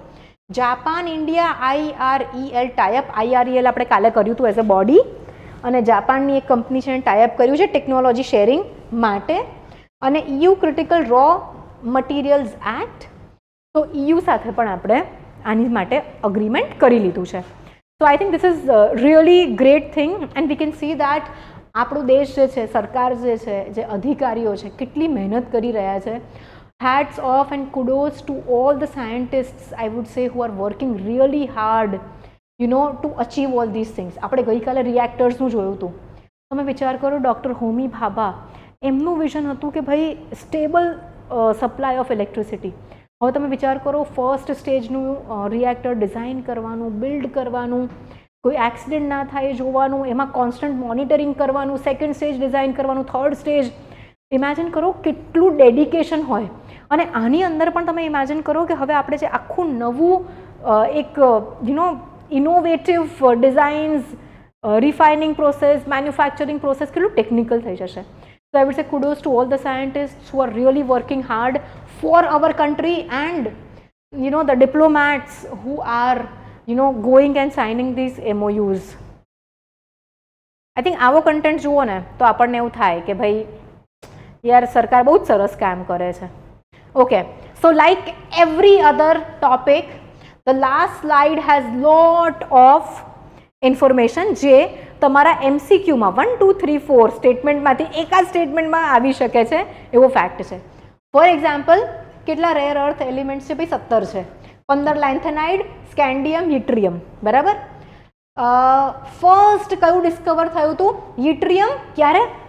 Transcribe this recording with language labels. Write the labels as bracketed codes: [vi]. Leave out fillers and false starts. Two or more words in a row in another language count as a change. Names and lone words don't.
[gu] જાપાન ઇન્ડિયા IREL ટાઈઅપ, IREL આપણે કાલે કર્યું હતું [en] as a body, [gu] અને જાપાનની એક કંપની છે ટાઈઅપ કર્યું છે [en] technology sharing [gu] માટે. અને EU ક્રિટિકલ રો મટીરિયલ્સ એક્ટ, તો EU સાથે પણ આપણે આની માટે અગ્રીમેન્ટ કરી લીધું છે. [en] So I think this is really great thing and we can see that [gu] આપણો દેશ જે છે, સરકાર જે છે, જે અધિકારીઓ છે કેટલી મહેનત કરી રહ્યા છે. [en] Hats off and kudos to all the scientists, I would say, who are working really hard, you know, to achieve all these things. [gu] આપણે ગઈકાલે રિએક્ટર્સનું જોયું હતું. તમે વિચાર કરો, ડૉક્ટર હોમી ભાભા, એમનું વિઝન હતું કે ભાઈ [en] stable supply of electricity. [gu] હવે તમે વિચાર કરો, [en] first stageનું reactor design [gu] કરવાનું, બિલ્ડ કરવાનું, કોઈ એક્સિડન્ટ ના થાય જોવાનું, એમાં [en] constant monitoring [gu] કરવાનું, [en] second stage design [gu] કરવાનું, [en] third stage. [gu] ઇમેજિન કરો કેટલું ડેડિકેશન હોય. અને આની અંદર પણ તમે ઇમેજિન કરો કે હવે આપણે જે આખું નવું એક [en] innovative designs, refining process, manufacturing process [gu] કેટલું ટેકનિકલ થઈ જશે. [en] So I would say kudos to all the scientists who are really working hard for our country and the diplomats who are going and signing these MOUs. I think [gu] આવો કન્ટેન્ટ જુઓ ને તો આપણને એવું થાય કે ભાઈ યાર સરકાર બહુ જ સરસ કામ કરે છે. [en] Okay, so like every other topic, the last slide has lot of information [gu] જે તમારા MCQમાં 1, 2, 3, 4 સ્ટેટમેન્ટમાંથી એકાદ સ્ટેટમેન્ટમાં આવી શકે છે એવો ફેક્ટ છે. [en] for example, [gu] કેટલા [en] rare earth elements [gu] છે? ભાઈ 17 છે. 15 લેન્થેનાઇડ, સ્કેન્ડિયમ, યટ્રિયમ, બરાબર. ફર્સ્ટ કયું ડિસ્કવર થયું હતું? યટ્રિયમ. ક્યારે?